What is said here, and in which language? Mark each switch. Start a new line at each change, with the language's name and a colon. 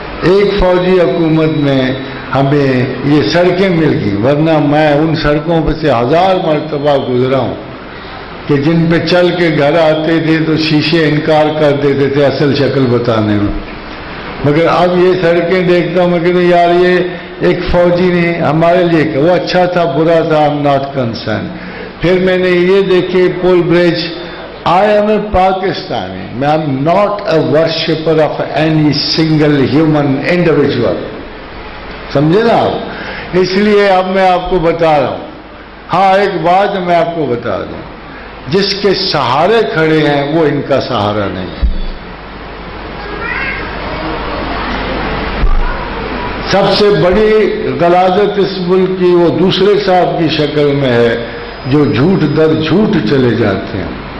Urdu: ایک فوجی حکومت میں ہمیں یہ سڑکیں مل گئی، ورنہ میں ان سڑکوں پہ سے 1000 مرتبہ گزرا ہوں کہ جن پہ چل کے گھر آتے تھے تو شیشے انکار کر دیتے تھے اصل شکل بتانے میں، مگر اب یہ سڑکیں دیکھتا ہوں میں کہتا ہوں یار یہ ایک فوجی نے ہمارے لیے کہ وہ اچھا تھا برا تھا،
English: I'm not concerned.
Urdu: پھر میں نے یہ دیکھے پول برج،
English: I am a Pakistani. I'm not a worshipper of any single human individual.
Urdu: سمجھے نا آپ؟ اس لیے اب میں آپ کو بتا رہا ہوں، ہاں ایک بات میں آپ کو بتا دوں، جس کے سہارے کھڑے ہیں وہ ان کا سہارا نہیں ہے۔ سب سے بڑی غلاظت اس ملک کی وہ دوسرے صاحب کی شکل میں ہے جو جھوٹ در جھوٹ چلے جاتے ہیں۔